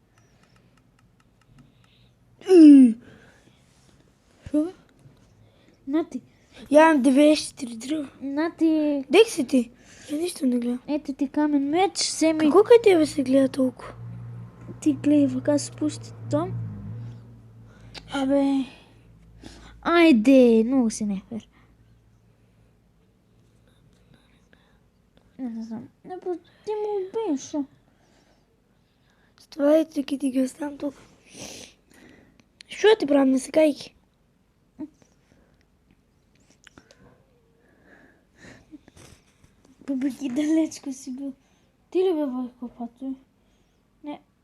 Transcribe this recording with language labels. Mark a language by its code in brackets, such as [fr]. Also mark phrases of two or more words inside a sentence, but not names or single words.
[mk] Шо бе? На ти. Ја имам 94 дрва. На ти. Дек си ти? Ја ништо не гледам. Ето ти камен меч. Вземи. Како кај тебе се гледа толку? Ти гледай, вака се спусти там. Абе. Айде, много си нефер. Не знам. Не, просто ти му убиеш, шо? Стварите ке ти ги оставам толку. Што ти правам, не се кајки? Бабаки, далечко си бил. Ти ли бе, Войко, пато? Не.